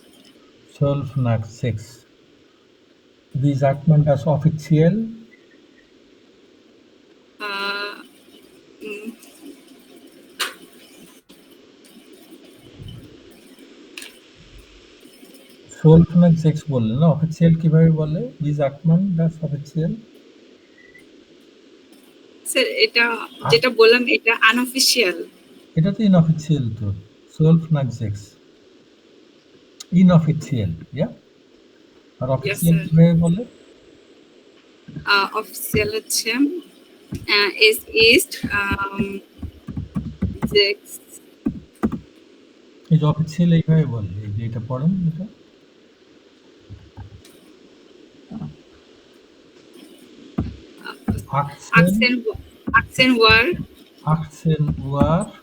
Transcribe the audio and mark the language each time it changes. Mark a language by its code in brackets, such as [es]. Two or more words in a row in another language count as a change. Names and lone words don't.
[de] 12 nach 6. Wie sagt man das offiziell? Mm, 12 nach 6 [bn] বললেন না, অফিসিয়াল কিভাবে বলে? [de] Wie sagt man das offiziell? [bn] স্যার এটা যেটা বললাম এটা আনঅফিশিয়াল এটা তো ইনঅফিসিয়াল তো। [de] 12 nach 6. [bn] ইনঅফিসিয়াল, ja? আর অফিসিয়াল sir. কিভাবে বলে? অফিসিয়াল হচ্ছে [de] es ist 6 [bn] এই যে অফিসিয়াল এইভাবে বলে, এই যে এটা পড়েন এটা। [de] 18 Uhr 18 Uhr